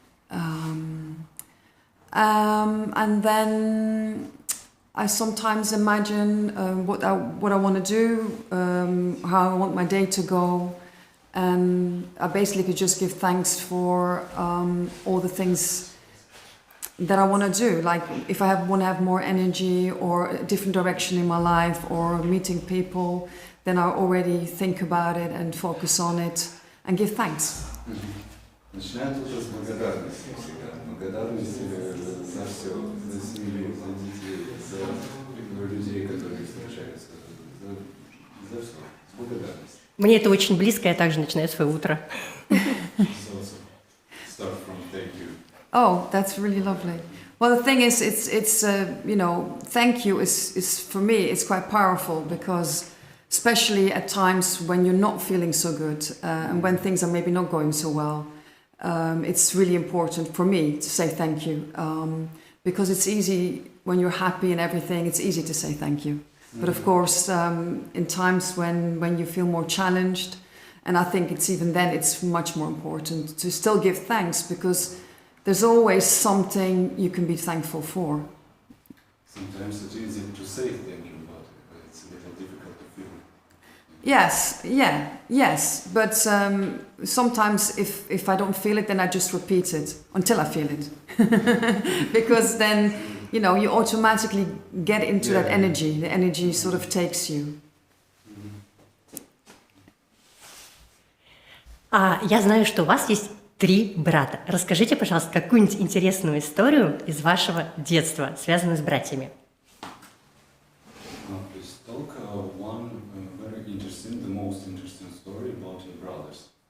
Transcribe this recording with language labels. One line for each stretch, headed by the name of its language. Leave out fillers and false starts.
English: And then I sometimes imagine what I want to do, how I want my day to go, and I basically could just give thanks for all the things that I want to do. Like if I want to have more energy or a different direction in my life or meeting people, then I already think about it and focus on it and give thanks.
Russian: Начинает уже с благодарности всегда. Благодарность за все, за семью, за детей, за людей, которые встречаются, за все. С благодарностью. Мне это очень близко, я также начинаю свое утро.
English: Start from thank you. Oh, that's really lovely. Well, the thing is, it's you know, thank you is for me, it's quite powerful because especially at times when you're not feeling so good and when things are maybe not going so well, it's really important for me to say thank you because it's easy when you're happy and everything, it's easy to say thank you. But of course, in times when you feel more challenged, and I think it's even then it's much more important to still give thanks because there's always something you can be thankful for. Sometimes it's easy to say thank you about it, but it's a little difficult to feel. Yes. But sometimes if I don't feel it, then I just repeat it until I feel it. Because then, you know, you automatically get into that energy. The energy sort of takes you.
Russian: Я знаю, что у вас есть 3 брата. Расскажите, пожалуйста, какую-нибудь интересную историю из вашего детства, связанную с братьями.
English: Please talk one very interesting, the most interesting story about your brothers.